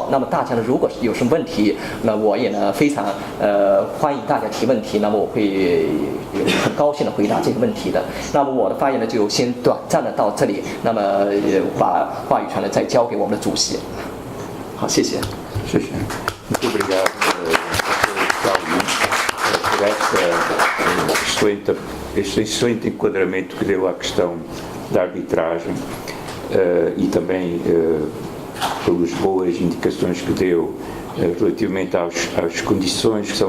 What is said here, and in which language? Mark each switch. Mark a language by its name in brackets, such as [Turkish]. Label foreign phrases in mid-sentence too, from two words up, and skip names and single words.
[Chinese] 那么大家呢如果有什么问题，那我也呢非常欢迎大家提问题，那么我会很高兴的回答这个问题的。那么我的发言呢就先短暂的到这里，那么把话语权呢再交给我们的主席。好，谢谢。 [Portuguese] 谢谢。Muito obrigado, este excelente enquadramento que deu à questão da arbitragem e também pelas boas indicações que deu relativamente às condições que são